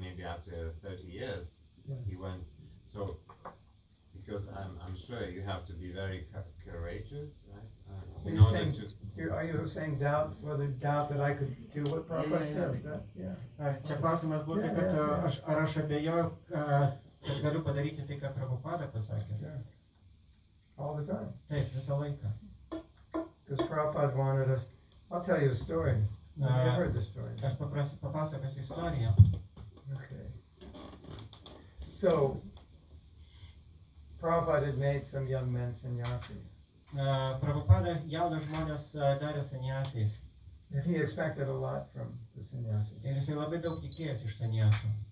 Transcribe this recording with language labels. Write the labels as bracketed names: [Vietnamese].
[English] Maybe after 30 years, he went. So, because I'm sure you have to be very courageous, right? In order to. Are you saying doubt that I could do what Prabhupada said? [Lithuanian] Čia klausimas būtų, kad ar aš abejoju, kad galiu padaryti tai, ką Prabhupada pasakė. [English] All the time. [Lithuanian] Taip, visą laiką. [English] Because Prabhupada wanted us. I'll tell you a story. I've never heard this story. [Lithuanian] Aš papasakosiu istoriją. [English] Okay. So, Prabhupada had made some young men sannyasis. [Lithuanian] Prabhupada jaunus žmonės darė sannyasiais. [English] And he expected a lot from the sannyasis. [Lithuanian] Ir jisai labai daug tikėjęs iš sannyasų.